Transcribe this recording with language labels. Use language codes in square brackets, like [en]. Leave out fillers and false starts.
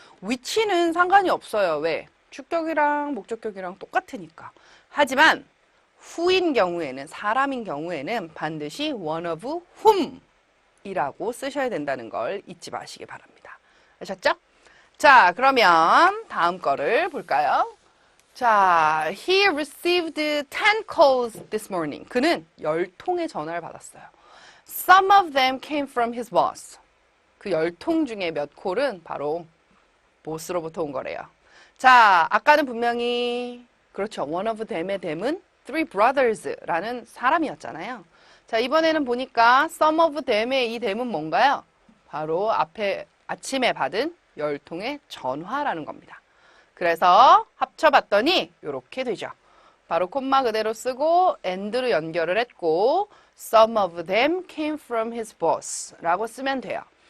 [ko] 위치는 상관이 없어요. 왜? 주격이랑 목적격이랑 똑같으니까. 하지만 who인 경우에는 사람인 경우에는 반드시 one of whom 이라고 쓰셔야 된다는 걸 잊지 마시기 바랍니다. 아셨죠? 자, 그러면 다음 거를 볼까요? [en] 자, he received 10 calls this morning. [ko] 그는 10통의 전화를 받았어요. [en] Some of them came from his boss. [ko] 그 10통 중에 몇 콜은 바로 보스로부터 온 거래요. 자, 아까는 분명히 그렇죠. [en] One of them [ko] 의 them은 three brothers라는 사람이었잖아요. 자, 이번에는 보니까 some of them의 이 them은 뭔가요? 바로 앞에 아침에 받은 10통의 전화라는 겁니다. 그래서 합쳐봤더니 이렇게 되죠. 바로 콤마 그대로 쓰고 and로 연결을 했고 [en] some of them came from his boss [ko] 라고 쓰면 돼요.